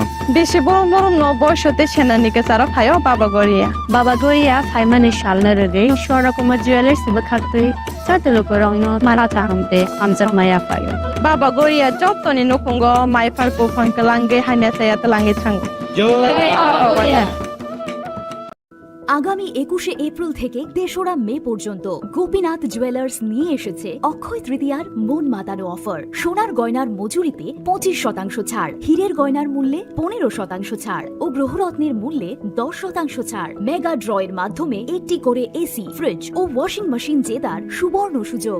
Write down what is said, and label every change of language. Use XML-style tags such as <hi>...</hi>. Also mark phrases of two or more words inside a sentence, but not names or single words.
<trp>बेसे बरम बरम न बयसते सेनानि के सारा फायो बाबा गरिया फाइमानि शालना रे शोरा कुमा ज्वेलर्स बखाते साते लुकुरगनो मारा चाहमते आमजक माया फायो बाबा गरिया जतनि नखंगो माइ फारको फंकलांगे हाइना साया तलांगे थांगो</trp> <bn>আগামী 21শে এপ্রিল থেকে 3রা মে পর্যন্ত গোপীনাথ জুয়েলার্স নিয়ে এসেছে অক্ষয় তৃতীয়ার মন মাতানো অফার। সোনার গয়নার মজুরিতে 25% ছাড়, হীরের গয়নার মূল্যে 15% ছাড় ও গ্রহরত্নের মূল্যে 10% ছাড়। মেগা ড্রয়ের মাধ্যমে একটি করে এসি, ফ্রিজ ও ওয়াশিং মেশিন জেতার সুবর্ণ সুযোগ।</bn>